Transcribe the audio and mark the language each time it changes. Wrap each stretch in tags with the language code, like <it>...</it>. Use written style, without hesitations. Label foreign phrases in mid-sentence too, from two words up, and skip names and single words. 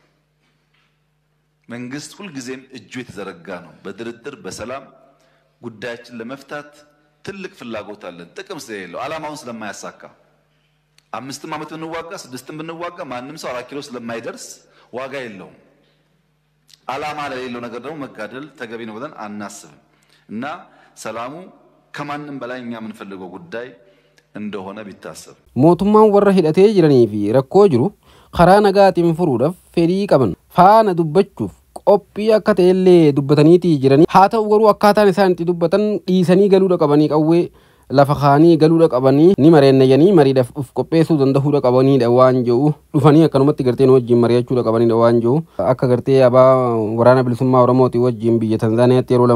<am>መንግስት ሁልጊዜም እጁ የተዘረጋ ነው። በድርድር በሰላም ጉዳያችን ለመፍታት ትልቅ ፍላጎት አለን። ጥቅም ስለሌለው ዓላማውን ስለማያሳካ 5 ዓመት ብንዋጋ 6 ብንዋጋ ማንንም ሰው 4 ኪሎ ስለማይደርስ ዋጋ የለውም። ዓላማ ለሌለው ነገር ደግሞ መጋደል ተገቢ ነው ብለን አናስብም እና ሰላሙ ከማንም በላይ እኛ የምንፈልገው ጉዳይ እንደሆነ ቢታሰብ</am> <om>mootummaan warra hidhatee jiranii fi rakkoo jiru karaa nagaatiin furuudhaaf fedhii qaban faana dubbachuuf qophii akka ta'ellee dubbataniiti jiranii haa ta'u garuu akkaataan isaan itti dubbatan dhiisanii galuudha qabanii qawwee lafa kaanii galuudha qabanii ni mareennayanii mariidhaaf uf qopheessuu danda'uudha qabaniidha waan jiru dhufanii akkanumatti garteen wajjin mari'achuudha qabaniidha waan jiru akka gartee abaa waraana bilisummaa Oromooti wajjin biyya Tanzaaniyaatti yeroo</om>